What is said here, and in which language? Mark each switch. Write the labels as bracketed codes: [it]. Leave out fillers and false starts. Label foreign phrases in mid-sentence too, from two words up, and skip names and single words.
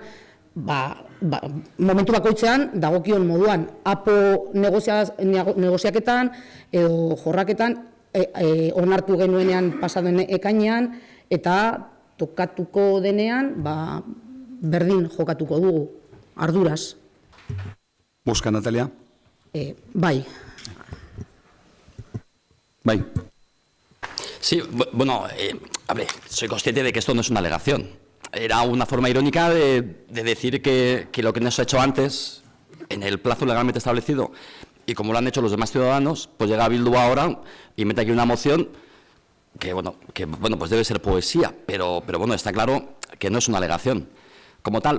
[eu] Momentu bakoitzean, dagokion moduan, APO negoziaketan edo jorraketan, onartu genuenean pasaden ekainean, eta tokatuko denean, berdin jokatuko dugu, arduraz. [es] Busca, Natalia. [eu] Bai. Bai. [es] Sí, bueno, a ver, soy consciente de que esto no es una alegación. Era una forma irónica de decir que lo que no se ha hecho antes, en el plazo legalmente establecido, y como lo han hecho los demás ciudadanos, pues llega Bildu ahora y mete aquí una moción que pues debe ser poesía, pero bueno, está claro que no es una alegación como tal.